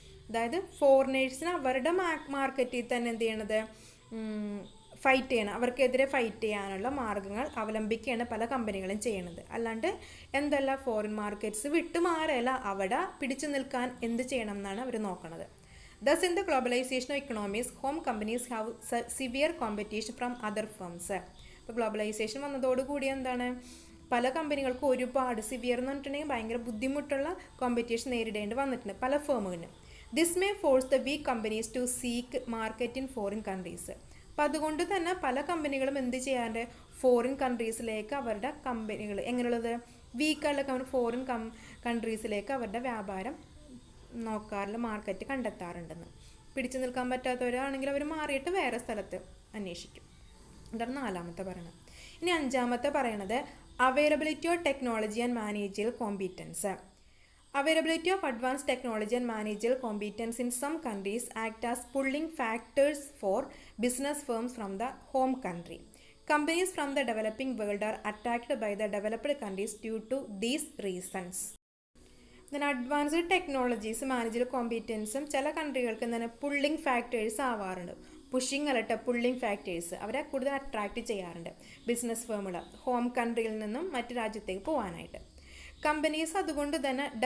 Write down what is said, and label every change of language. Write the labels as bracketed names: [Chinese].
[Malayalam] അതായത് ഫോറിനേഴ്സിന് അവരുടെ മാർക്കറ്റിൽ തന്നെ എന്ത് ചെയ്യണത്, ഫൈറ്റ് ചെയ്യണം, അവർക്കെതിരെ ഫൈറ്റ് ചെയ്യാനുള്ള മാർഗ്ഗങ്ങൾ അവലംബിക്കുകയാണ് പല കമ്പനികളും ചെയ്യണത്. അല്ലാണ്ട് എന്തല്ല, ഫോറിൻ മാർക്കറ്റ്സ് വിട്ടുമാറല്ല, അവിടെ പിടിച്ചു നിൽക്കാൻ എന്ത് ചെയ്യണം എന്നാണ് അവർ നോക്കുന്നത്. [English] Thus, in the globalization of economies, home companies have severe competition from other firms. [Malayalam] ഇപ്പോൾ ഗ്ലോബലൈസേഷൻ വന്നതോടുകൂടി എന്താണ്, പല കമ്പനികൾക്കും ഒരുപാട് സിവിയർ എന്ന് പറഞ്ഞിട്ടുണ്ടെങ്കിൽ ഭയങ്കര ബുദ്ധിമുട്ടുള്ള കോമ്പറ്റീഷൻ നേരിടേണ്ടി വന്നിട്ടുണ്ട് പല ഫേമുകളിലും. [English] This may force the weak companies to seek market in foreign countries. [Malayalam] അപ്പോൾ അതുകൊണ്ട് തന്നെ പല കമ്പനികളും എന്ത് ചെയ്യാണ്ട് ഫോറിൻ കൺട്രീസിലേക്ക് അവരുടെ കമ്പനികൾ എങ്ങനെയുള്ളത് വീക്കായുള്ള ഫോറിൻ കൺട്രീസിലേക്ക് അവരുടെ വ്യാപാരം നോക്കാറില്ല, മാർക്കറ്റ് കണ്ടെത്താറുണ്ടെന്ന്. പിടിച്ചു നിൽക്കാൻ പറ്റാത്തവരാണെങ്കിൽ അവർ മാറിയിട്ട് വേറെ സ്ഥലത്ത് അന്വേഷിക്കും. ഇതാണ് നാലാമത്തെ പറയണത്. ഇനി അഞ്ചാമത്തെ പറയണത് [English] Availability of technology and managerial competence. Availability of advanced technology and managerial competence in some countries act as pulling factors for business firms from the home country. Companies from the developing world are attracted by the developed countries due to these reasons. Then advanced technologies, managerial competence [Malayalam] ചില കൺട്രികൾക്ക് തന്നെ pulling factors ആവാറുണ്ട്. Pushing അല്ലട്ടെ, pulling factors അവരെ കൂടുതൽ attract ചെയ്യാറുണ്ട് business ഫേമുകൾ home കൺട്രിയിൽ നിന്നും മറ്റു രാജ്യത്തേക്ക് പോകാനായിട്ട്. Companies അതുകൊണ്ട് തന്നെ